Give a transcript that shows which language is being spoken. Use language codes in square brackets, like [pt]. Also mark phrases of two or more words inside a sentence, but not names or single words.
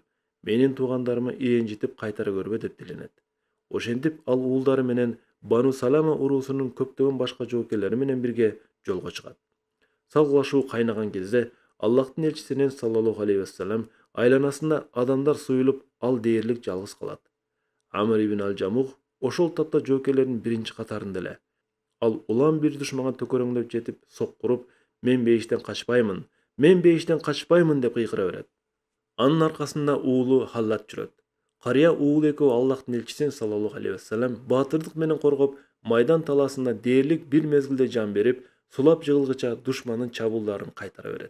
[ky] Менин туугандарыма иренжитип кайтара көрбө" деп диленет. Ошентип ал уулдары менен Бану Салама уруусунун көптөгөн башка жоокерлери менен бирге жолго чыгат. Салгылашуу кайнаган кезде Аллахтын элчисинин [ar] صلى الله عليه وسلم [ky] айланасында адамдар суюлуп, ал дээрлик жалгыз калат. Амр ибн Аль-Жамух ошол тапта жоокерлердин биринчи катарында эле. Ал улам бир душманга төкөрөңдөп жетип, соккуруп: "Мен бейиштен качпаймын, мен бейиштен качпаймын" деп кыйкыра берет. Анын аркасында уулу Халлат жүрөт. Карыя уул экөө Аллахтын элчисин [ar] صلى الله عليه وسلم [ky] баатырдык менен коргоп, майдан талаасында дээрлик бир мезгилде жан берип, сулап жыгылгыча душмандын чабуулдарын кайтара берет.